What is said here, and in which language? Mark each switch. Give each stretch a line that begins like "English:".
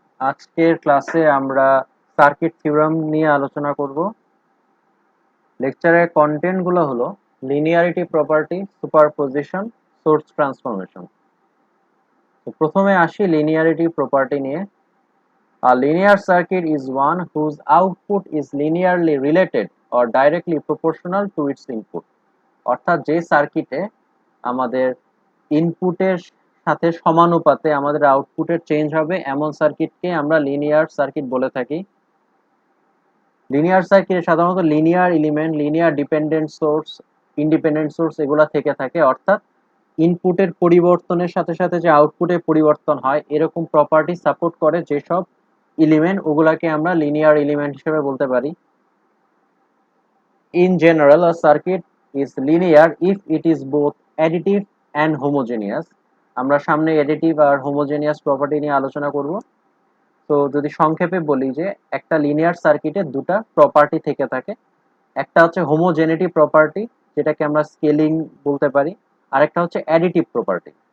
Bangla: আজকের ক্লাসে আমরা সার্কিট থিওরাম নিয়ে আলোচনা করব। লেকচারের কন্টেন্টগুলো হলো linearity property, superposition, source transformation. তো প্রথমে আসি লিনিয়ারিটি প্রপার্টি নিয়ে।
English: A linear circuit is one whose output is linearly related or directly proportional to its input.
Bangla: অর্থাৎ যে সার্কিটে আমাদের ইনপুটের সাথে সমানুপাতে আমাদের আউটপুটের চেঞ্জ হবে এমন সার্কিটকে আমরা লিনিয়ার সার্কিট বলে থাকি। লিনিয়ার সার্কিটে সাধারণত linear element, linear dependent source, independent source এগুলা থেকে থাকে। অর্থাৎ ইনপুটের পরিবর্তনের সাথে সাথে যে আউটপুটের পরিবর্তন হয় এরকম প্রপার্টি সাপোর্ট করে যেসব এলিমেন্ট, ওগুলাকে আমরা লিনিয়ার এলিমেন্ট হিসেবে বলতে পারি।
English: In general, a circuit is linear if it is both additive and homogeneous.
Bangla: আমরা সামনে additive আর homogeneous প্রপার্টি নিয়ে আলোচনা করব। তো যদি সংক্ষেপে বলি যে একটা লিনিয়ার সার্কিটে দুটা প্রপার্টি থেকে থাকে। একটা হচ্ছে হোমোজেনিটি প্রপার্টি, যেটাকে আমরা স্কেলিং বলতে পারি, আর একটা হচ্ছে অ্যাডিটিভ প্রপার্টি।